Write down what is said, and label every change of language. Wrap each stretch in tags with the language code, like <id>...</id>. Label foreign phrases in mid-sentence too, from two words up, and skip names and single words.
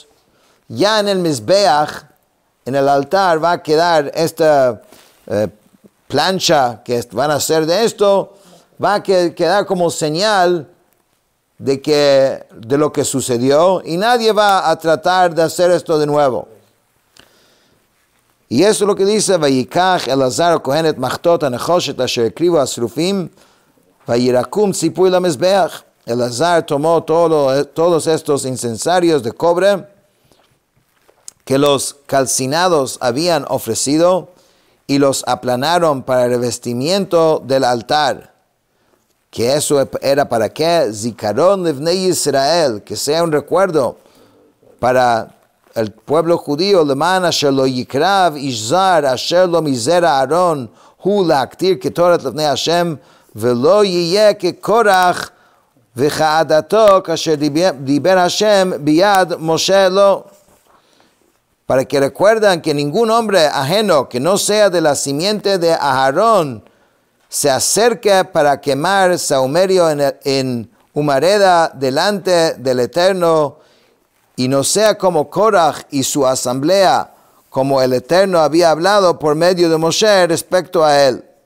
<es>Ya en el Mizbeach, en el altar, va a quedar esta plancha que van a hacer de esto, va a quedar como señal de lo que sucedió, y nadie va a tratar de hacer esto de nuevo. Y eso es lo que dice:</es> <he>ויקח אלעזר כהן את מחתות הנחשת אשר הקריבו השרפים וירקעום צפוי למזבח.</he> <es>Elazar tomó todos estos incensarios de cobre que los calcinados habían ofrecido y los aplanaron para el revestimiento del altar. Que eso era para qué?</es> <he>זכרון לבני ישראל,</he> <es>que sea un recuerdo para el pueblo judío.</es> <he>למען אשר לא יקרב איש זר אשר לא מזרע אהרן הוא להקטיר קטרת לבני השם ולא יהיה כקרח וכעדתו כאשר דבר השם ביד משה לו.</he> <es>Para que recuerdan que ningún hombre ajeno que no sea de la simiente de Aarón se acerque para quemar sahumerio en humareda delante del Eterno, y no sea como Korach y su asamblea, como el Eterno había hablado por medio de Moshe respecto a él.</es>